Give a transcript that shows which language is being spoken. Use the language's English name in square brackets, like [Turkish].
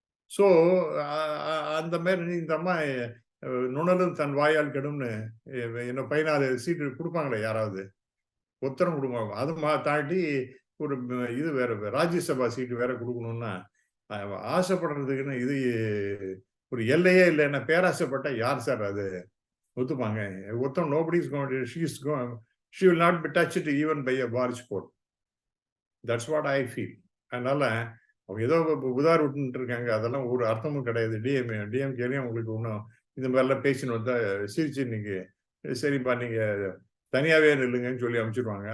[Tamil] So அந்த மாதிரி இந்த அம்மா நுணலும் தன் வாயால் கெடும்னு இன்னும் 14 சீட்டு கொடுப்பாங்களே யாராவது உத்தரம் கொடுப்பாங்க. அது தாண்டி ஒரு இது வேற ராஜ்யசபா சீட்டு வேற கொடுக்கணும்னா ஆசைப்படுறதுக்குன்னு இது ஒரு எல்லையே இல்லைன்னா பேராசைப்பட்டா யார் சார் அது ஒத்துப்பாங்க? ஒருத்தம் [English] Nobody's she will not be touched even by a barge pole. That's what I feel. [Tamil] அதனால அவங்க ஏதோ உதார் விட்டுட்டு இருக்காங்க. அதெல்லாம் ஒரு அர்த்தமும் கிடையாது. டிஎம்கேலையும் உங்களுக்கு ஒன்றும் இந்த மாதிரிலாம் பேசின்னு வந்தா சிரிச்சு நீங்க சரிப்பா நீங்க தனியாவே நில்லுங்கன்னு சொல்லி அனுப்பிச்சிடுவாங்க.